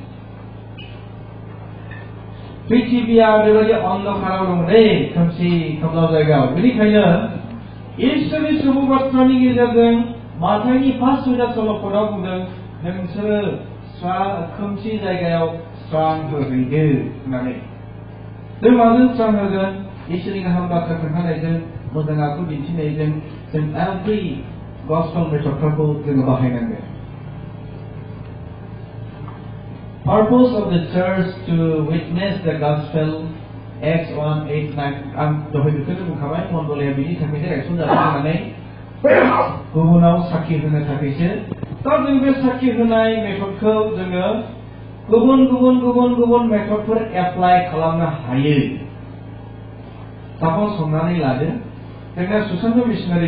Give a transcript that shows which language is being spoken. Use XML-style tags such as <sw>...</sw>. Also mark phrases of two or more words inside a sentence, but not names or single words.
<brx>पृथिबिया बेबायदि अन्धकाराव दं दै खोमसि खोमलाव जायगायाव बेनिखायनो इसोरनि सुबुं बाथ्रानि गेजेरजों माथाइनि 5 सल'फोराव बुंदों नोंसोरो खोमसि जायगायाव स्रां होहैदो होननानै जों माजों स्रां होगोन इसोरनि गाहाम बाथ्रा खोन्थानायजों मोजां आखु दिन्थिनायजों जों</brx> <en>every gospel method</en> <brx>जोङो बाहायनांगोन</brx> <en>Purpose of the church to witness the gospel Acts 1:8-9</en> <brx>आं दहाय बेखौनो बुंखाबाय मण्डलिया बिनि थाखायनो गायसनजादों होननानै गुबुनाव साखि होनो थाखायसो दा जों बे साखि होनाय मेथडखौ जोङो गुबुन मेथडफोर एप्लाइ खालामनो हायो सापस हमनानै लादो जोंना सुशान्त मिशनारि</brx>